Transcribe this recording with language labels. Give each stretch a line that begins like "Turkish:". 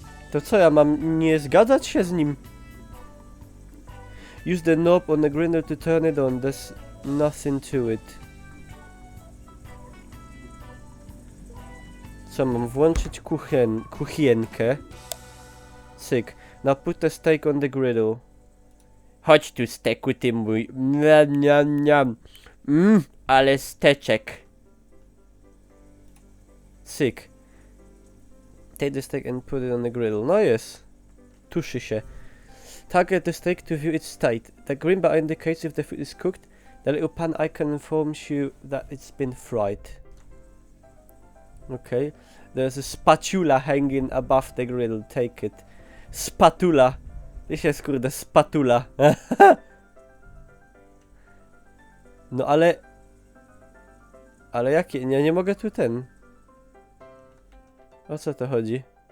Polish: To co, ja mam nie zgadzać się z nim?
English: Use the knob on the grinder to turn it on. There's nothing to it.
Polish: Co, mam włączyć kuchienkę? Cyk.
English: Now put the steak on the griddle.
Polish: Chodź tu, steku, ty mój. Niam, niam, niam. Ale steczek. Cyk.
English: Take the steak and put it on the griddle.
Polish: No jest. Tuszy się.
English: Target the steak to view its state. The green bar indicates if the food is cooked. The little pan icon informs you that it's been fried. Okay. There's a spatula hanging above the griddle. Take it. Spatula.
Polish: Gdzieś jest, kurde, spatula. No ale... Ale jakie? Nie mogę tu ten... O co to chodzi?